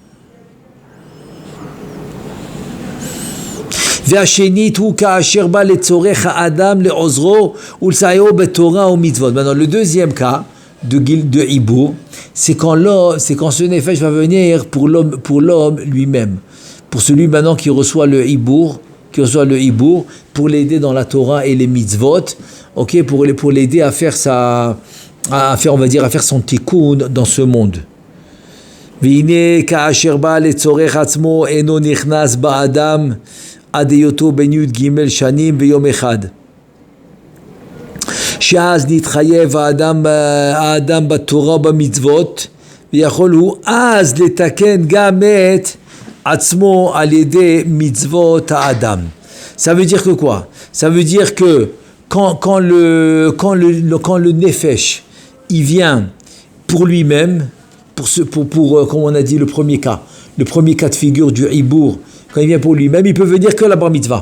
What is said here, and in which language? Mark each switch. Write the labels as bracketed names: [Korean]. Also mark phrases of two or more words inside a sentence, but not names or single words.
[French] Maintenant, le deuxième cas de hibur, c'est quand ce nefesh va venir pour l'homme lui-même, pour celui maintenant qui reçoit le hibur, pour l'aider dans la Torah et les mitzvot, ok, pour l'aider à faire son tikkun dans ce monde. [Hebrew] והנה כאשר בא לצורך עצמו אינו נכנס באדם עד היותו בן י"ג שנים ויום אחד. שאז נתחייב האדם בתורה ובמצוות, ויכול הוא אז לתקן גם את עצמו על ידי מצוות האדם. [French] Ça veut dire que quoi? Ça veut dire que quand le nefesh il vient pour lui-même, pour comme on a dit le premier cas de figure du hibur, quand il vient pour lui-même, il peut venir que la [Hebrew] בר מצווה.